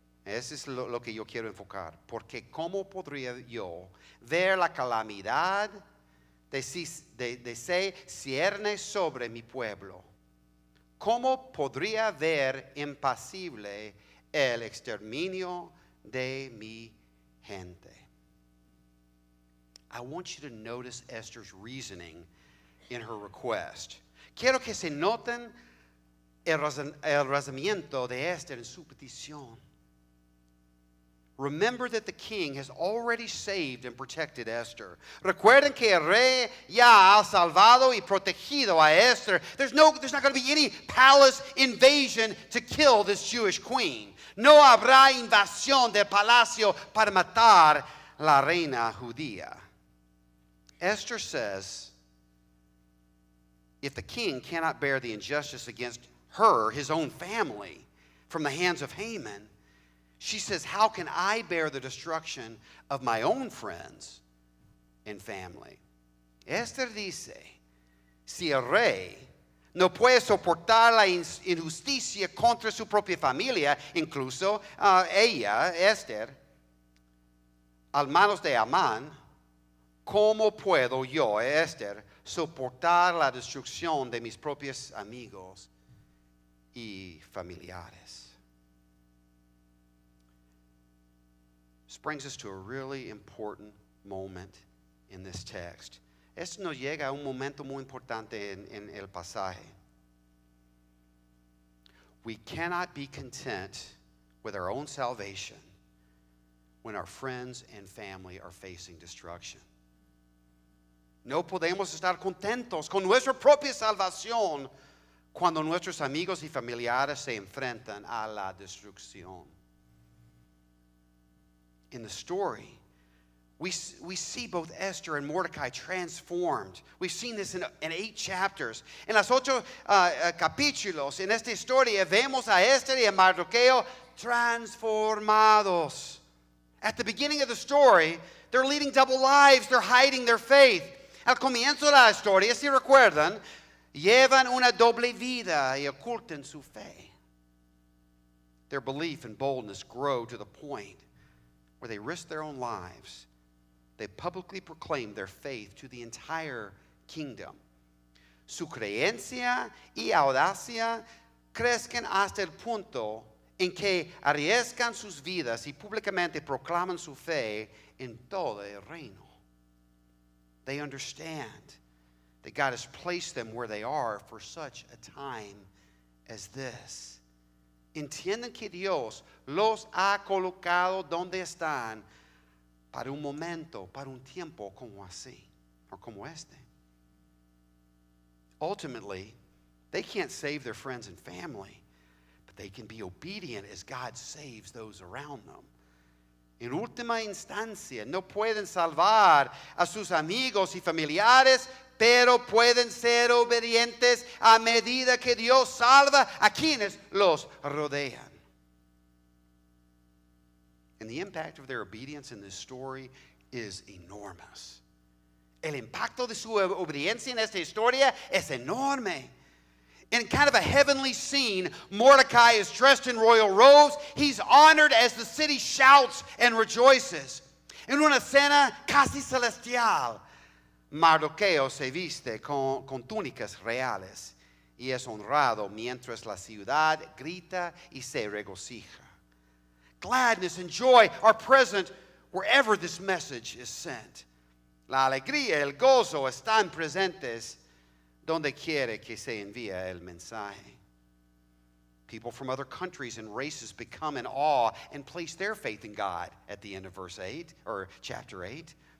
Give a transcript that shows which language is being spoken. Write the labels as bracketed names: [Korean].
[Spanish] Eso es lo que yo quiero enfocar. Porque ¿cómo podría yo ver la calamidad de se cierne sobre mi pueblo? ¿Cómo podría ver impasible el exterminio de mi gente? [English] I want you to notice Esther's reasoning in her request. [Spanish] Quiero que se noten el razonamiento de Esther en su petición. [English] Remember that the king has already saved and protected Esther. [Spanish] Recuerden que el rey ya ha salvado y protegido a Esther. [English] There's not going to be any palace invasion to kill this Jewish queen. [Spanish] No habrá invasión del palacio para matar la reina judía. [English] Esther says, if the king cannot bear the injustice against her, his own family, from the hands of Haman, she says, how can I bear the destruction of my own friends and family? [Spanish] Esther dice, si el rey no puede soportar la injusticia contra su propia familia, incluso ella, Esther, al manos de Amán, ¿cómo puedo yo, Esther, soportar la destrucción de mis propios amigos y familiares? [English] This brings us to a really important moment in this text. [Spanish] Esto nos llega a un momento muy importante en el pasaje. [English] We cannot be content with our own salvation when our friends and family are facing destruction. [Spanish] No podemos estar contentos con nuestra propia salvación cuando nuestros amigos y familiares se enfrentan a la destrucción. [English] In the story, we see both Esther and Mordecai transformed. We've seen this in 8 chapters. [Spanish] En los 8 capítulos, en esta historia, vemos a Esther y a Mardoqueo transformados. [English] At the beginning of the story, they're leading double lives. They're hiding their faith. [Spanish] Al comienzo de la historia, si recuerdan, llevan una doble vida y ocultan su fe. [English] Their belief and boldness grow to the point where they risk their own lives. They publicly proclaim their faith to the entire kingdom. [Spanish] Su creencia y audacia crecen hasta el punto en que arriesgan sus vidas y públicamente proclaman su fe en todo el reino. [English] They understand that God has placed them where they are for such a time as this. [Spanish] Entienden que Dios los ha colocado donde están para un momento, para un tiempo como así, or como este. [English] Ultimately, they can't save their friends and family, but they can be obedient as God saves those around them. [Spanish] En última instancia, no pueden salvar a sus amigos y familiares, pero pueden ser obedientes a medida que Dios salva a quienes los rodean. [English] And the impact of their obedience in this story is enormous. [Spanish] El impacto de su obediencia en esta historia es enorme. [English] In kind of a heavenly scene, Mordecai is dressed in royal robes. He's honored as the city shouts and rejoices. [Spanish] En una escena casi celestial, Mardoqueo se viste con túnicas reales y es honrado mientras la ciudad grita y se regocija. [English] Gladness and joy are present wherever this message is sent. [Spanish] La alegría y el gozo están presentes donde quiere que se envíe el mensaje. [English] People from other countries and races become in awe and place their faith in God at the end of verse 8 or chapter 8.